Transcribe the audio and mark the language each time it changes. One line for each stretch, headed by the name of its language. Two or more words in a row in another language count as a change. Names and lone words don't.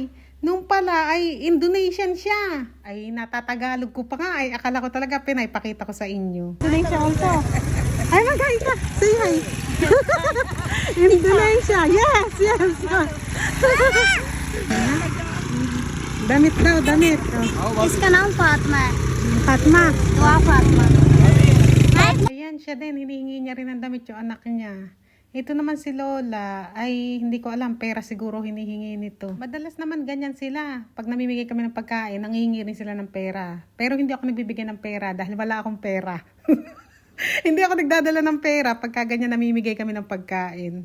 Filipino: Nung pala ay Indonesian siya. Ay natatagalog ko pa nga akala ko talaga Pinay. Pakita ko sa inyo. Indonesia also. Ay magaling ka.
English: Say hi.
Filipino: Indonesia. Yes. Damit daw, damit.
Hindi: इसका नाम फातिमा है। Fatma. दुआ फातिमा।
Filipino: Ayan siya din, hinihingi niya rin ng damit yung anak niya. Ito naman si Lola, ay hindi ko alam, pera siguro hinihingi nito. Madalas naman ganyan sila. Pag namimigay kami ng pagkain, nangihingi rin sila ng pera. Pero hindi ako nagbibigay ng pera dahil wala akong pera. Hindi ako nagdadala ng pera pagka ganyan namimigay kami ng pagkain.